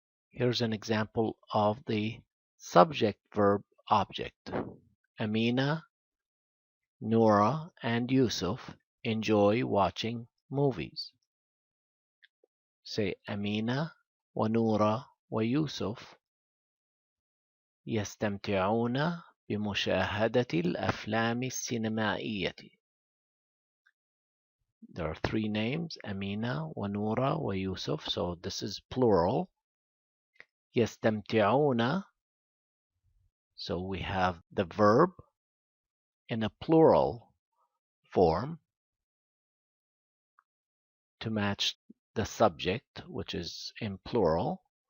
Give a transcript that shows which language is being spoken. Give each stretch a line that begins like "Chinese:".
English: Here's an example of the subject verb object. Amina, Noura, and Yusuf enjoy watching movies. Say
Arabic: Amina ونورة ويوسف يستمتعون بمشاهدة الأفلام السينمائية.
English: There are three names, Amina, ونورة, ويوسف, so this is plural. يستمتعون, so we have the verb in a plural form to match the subject, which is in plural.